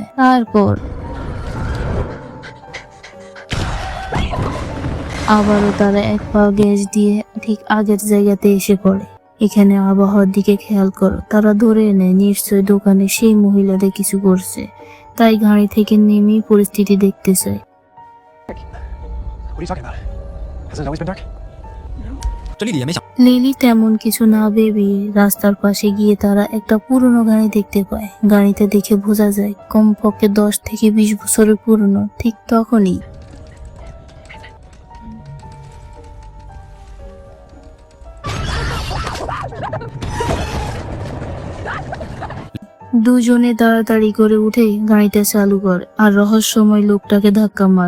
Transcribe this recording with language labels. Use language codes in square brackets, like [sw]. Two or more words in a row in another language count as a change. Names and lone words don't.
[bn] তারপর আবারও তারা এক পা গ্যাস দিয়ে ঠিক আগের জায়গাতে এসে পড়ে। এখানে আবহাওয়ার দিকে খেয়াল করো। তারা ধরে নেয় নিশ্চয় দোকানে সেই মহিলাদের কিছু করছে, তাই গাড়ি থেকে নেমেই পরিস্থিতি দেখতে চায়। [en] What are you talking about? Hasn't it always been dark? [zh] 这丽丽也没想。 [bn] লিলি তেমন কিছু না ভেবে রাস্তার পাশে গিয়ে তারা একটা পুরনো গাড়ি দেখতে পায়। গাড়িতে দেখে বোঝা যায় কমপক্ষে 10 থেকে 20 বছরের পুরনো। ঠিক তখনই দুজনে তাড়াতাড়ি করে উঠে গাড়িটা চালু করে আর রহস্যময় লোকটাকে ধাক্কা মারে।